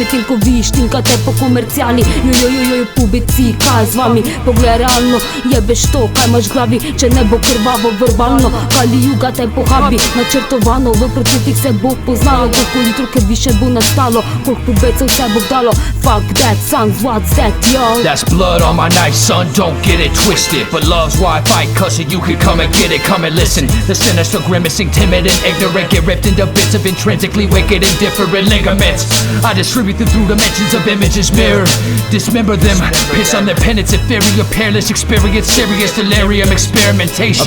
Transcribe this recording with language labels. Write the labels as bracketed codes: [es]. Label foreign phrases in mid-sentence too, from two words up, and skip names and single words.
[sl] Medtem ko vi štinkate po komercijali. Jojojojo pubeci, kaj z vami? Poglej realno, jebeš to, kaj imaš glavi. Če ne bo krvavo verbalno, Kali Yuga te pohabi. Načrtovano, v procentih se bo poznalo. Koliko litrov krvi še bo nastalo, koliko pubecev se bo dalo. [en] Fuck that, son, what's that, yo? That's blood on my knife, son, don't get it twisted. But love's why I fight, cause you can come and get it, come and listen. The sinister grimacing, timid and ignorant, get ripped into bits of intrinsically wicked and different ligaments. I distribute them through dimensions of images mirrored. Dismember them, piss on their penance, inferior, peerless experience, serious delirium, experimentation.